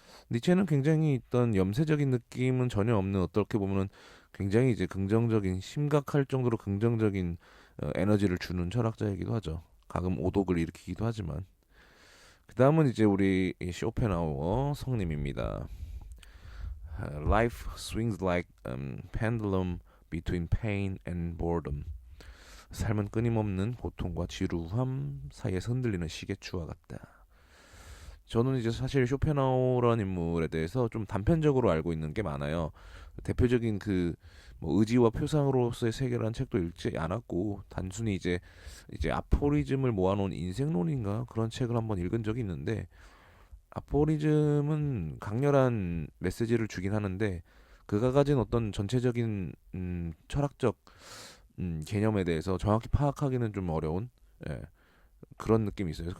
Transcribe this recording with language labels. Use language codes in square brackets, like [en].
[ko] 니체는 굉장히 있던 염세적인 느낌은 전혀 없는 어떻게 보면 굉장히 이제 긍정적인 심각할 정도로 긍정적인 에너지를 주는 철학자이기도 하죠. 가끔 오독을 일으키기도 하지만 그 다음은 이제 우리 쇼펜하우어 성님입니다. [en] Life swings like pendulum between pain and boredom. [ko] 삶은 끊임없는 고통과 지루함 사이에서 흔들리는 시계추와 같다. 저는 이제 사실 쇼펜하우어라는 인물에 대해서 좀 단편적으로 알고 있는 게 많아요. 대표적인 그 뭐 의지와 표상으로서의 세계라는 책도 읽지 않았고 단순히 이제 아포리즘을 모아놓은 인생론인가 그런 책을 한번 읽은 적이 있는데 아포리즘은 강렬한 메시지를 주긴 하는데 그가 가진 어떤 전체적인 철학적 개념에 대해서 정확히 파악하기는 좀 어려운 예, 그런 느낌이 있어요.